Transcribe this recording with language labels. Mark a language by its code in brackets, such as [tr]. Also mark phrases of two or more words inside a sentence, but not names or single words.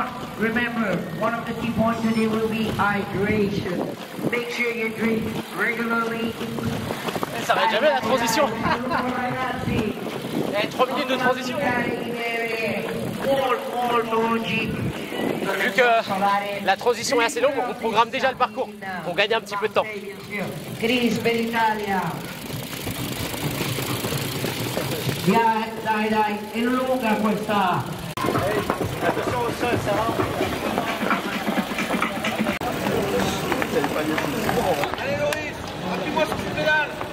[en] Remember, one of the key points today will be hydration. Make sure you drink regularly. [fr] Ça arrête jamais la transition. Il y a 3 minutes de transition. Vu que la transition est assez longue, on programme déjà le parcours. On gagne un petit peu de temps. [it] Chris per l'Italia. Dai, è lunga questa. [fr] Attention au sol, ça va. Allez Loris, appuie-moi sur cette pédale.